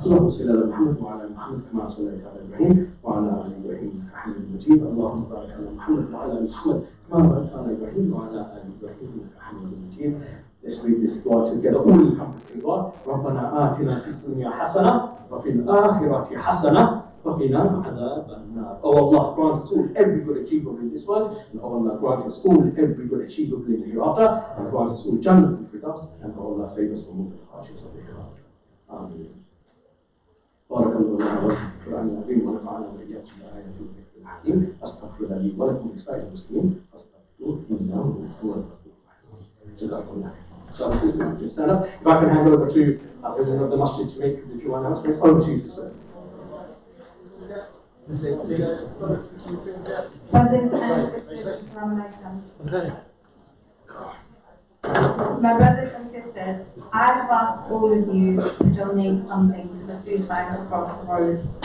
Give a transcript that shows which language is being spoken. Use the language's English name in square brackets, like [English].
[Arabic] اللهم صل على محمد وعلى آل محمد كما صليت على إبراهيم وعلى آل إبراهيم إنك حميد مجيد. اللهم بارك على محمد وعلى آل محمد كما باركت على إبراهيم وعلى آل إبراهيم إنك حميد مجيد. [English] Let's read this dua together, all-encompassing dua. [Arabic] ربنا آتنا في الدنيا حسنة وفي الآخرة حسنة وقنا عذاب النار. [English] Oh Allah, grant us all every good achievable in this world, and oh Allah, grant us all every good achievable in the hereafter, and grant us all Jannah al-Firdaus, and oh Allah, save us from all the hardships of the hereafter. Amen. [Arabic] بارك الله لنا ولكم في القرآن العظيم ونفعنا وإياكم بالآيات والذكر الحكيم. أستغفر لي ولكم ولسائر المسلمين فاستغفروه إنه هو الغفور الرحيم. جزاكم الله خير. [English] So, sisters, you stand up. If I can hand over to our president of the masjid to make the Jummah announcements. Over to you, sister. Brothers and sisters, Assalamu alaikum. My brothers and sisters, I have asked all of you to donate something to the food bank across the road.